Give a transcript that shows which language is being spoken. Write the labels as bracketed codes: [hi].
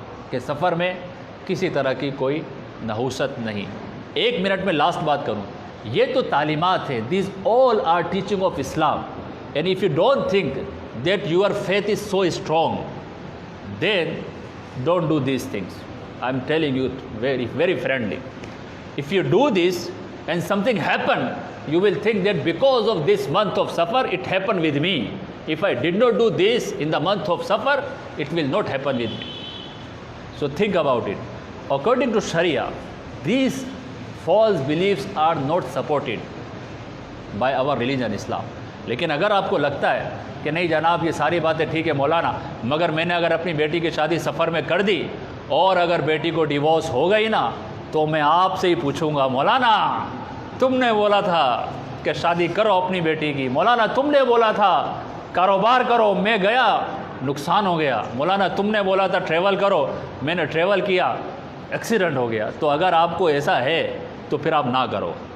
[ur] کہ سفر میں کسی طرح کی کوئی نحوست نہیں۔ ایک منٹ میں لاسٹ بات کروں، یہ تو تعلیمات ہیں، [en] These all are teaching of Islam, and if you don't think that your faith is so strong, then don't do these things. I'm telling you very, very friendly. If you do this and something happen, you will think that because of this month of Safar, it happened with me. If I did not do this in the month of Safar, it will not happen with me. So think about it. According to Sharia, these false beliefs are not supported by our religion, Islam. [ur] لیکن اگر آپ کو لگتا ہے کہ نہیں جناب یہ ساری باتیں ٹھیک ہے مولانا، مگر میں نے اگر اپنی بیٹی کی شادی سفر میں کر دی اور اگر بیٹی کو ڈیورس ہو گئی نا، تو میں آپ سے ہی پوچھوں گا مولانا تم نے بولا تھا کہ شادی کرو اپنی بیٹی کی، مولانا تم نے بولا تھا کاروبار کرو، میں گیا نقصان ہو گیا، مولانا تم نے بولا تھا ٹریول کرو، میں نے ٹریول کیا ایکسیڈنٹ ہو گیا۔ تو اگر آپ کو ایسا ہے تو پھر آپ نہ کرو،